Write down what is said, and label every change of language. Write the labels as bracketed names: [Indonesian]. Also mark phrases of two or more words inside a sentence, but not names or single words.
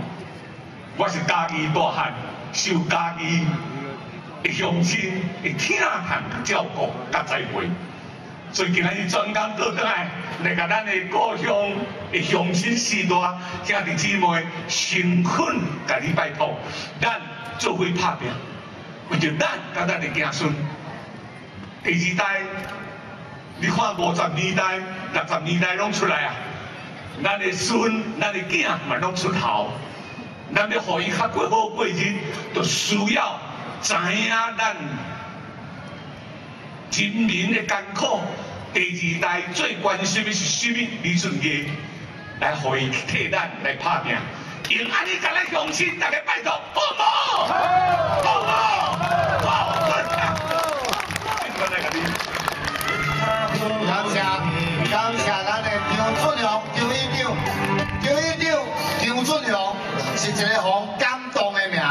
[Min Nan Chinese] 我是家己大漢，受家己的鄉親的疼惜照顧甲栽培。所以今仔日專工倒轉來甲咱的故鄉的鄉親世代兄弟姊妹誠懇甲你拜託，咱做伙打拼，為着咱甲咱的子孫。第二代，你看50年代、60年代攏出來啊，咱的孫、咱的囝嘛攏出頭，咱要互伊較過好過日，就需要知影咱人民的艱苦。第二代最關心的是什麼？李俊傑來互伊替咱來打拼，用安尼甲咱鄉親大家拜託，好唔好？好唔好？好，感謝咱的張俊雄張議長，張俊雄是一個互感動的名。